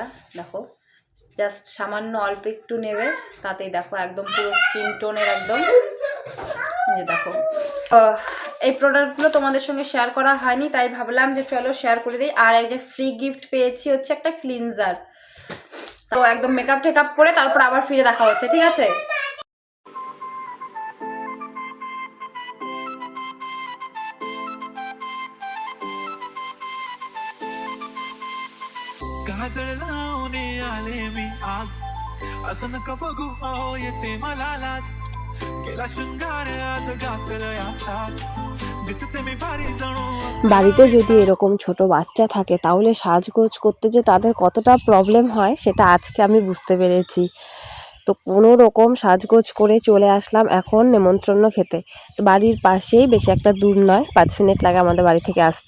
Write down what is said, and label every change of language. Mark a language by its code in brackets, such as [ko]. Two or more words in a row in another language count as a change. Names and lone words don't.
[bn] দেখো জাস্ট সামান্য অল্প একটু নেবে, তাতেই দেখো একদম পুরো স্কিন টোনের একদম। যে দেখো এই প্রোডাক্টগুলো তোমাদের সঙ্গে শেয়ার করা হয়নি, তাই ভাবলাম যে চলো শেয়ার করে দিই। আর এই যে ফ্রি গিফট পেয়েছি হচ্ছে একটা ক্লিনজার। তো একদম মেকআপ টেকআপ করে তারপর আবার ফিরে দেখা হচ্ছে, ঠিক আছে? [mr] असं नका बघू अहो येते मला लाज केला शृंगार आज गातलं यासात दिसते मी भारी जणू। [bn] বাড়িতে যদি এরকম ছোট বাচ্চা থাকে তাহলে সাজগোজ করতে যে তাদের কতটা প্রবলেম হয় সেটা আজকে আমি বুঝতে পেরেছি। তো কোনো রকম সাজগোজ করে চলে আসলাম এখন নেমন্ত্রণ খেতে। তো বাড়ির পাশেই, বেশি একটা দূর নয়, 5 মিনিট লাগে আমাদের বাড়ি থেকে আসতে।